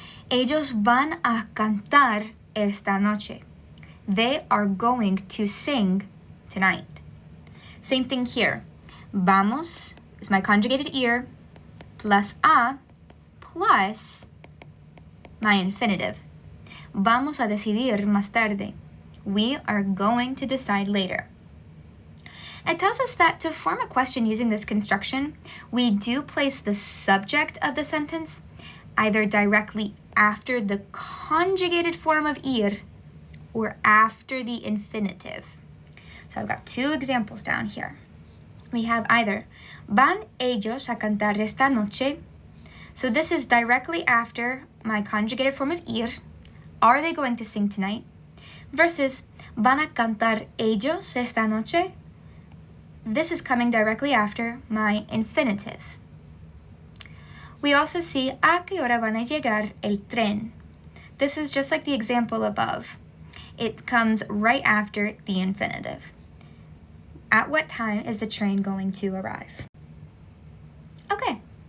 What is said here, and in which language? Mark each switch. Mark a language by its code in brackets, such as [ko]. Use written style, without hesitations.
[es] Ellos van a cantar esta noche. [en] They are going to sing tonight. Same thing here. Vamos is my conjugated ir, plus a, plus my infinitive. [es] Vamos a decidir más tarde. [en] We are going to decide later. It tells us that to form a question using this construction, we do place the subject of the sentence either directly after the conjugated form of ir or after the infinitive. So I've got two examples down here. We have either [es] van ellos a cantar esta noche. [en] So this is directly after my conjugated form of ir. Are they going to sing tonight? [es] Versus van a cantar ellos esta noche. [en] This is coming directly after my infinitive. We also see [es] a qué hora van a llegar el tren. [en] This is just like the example above. It comes right after the infinitive. At what time is the train going to arrive? Okay.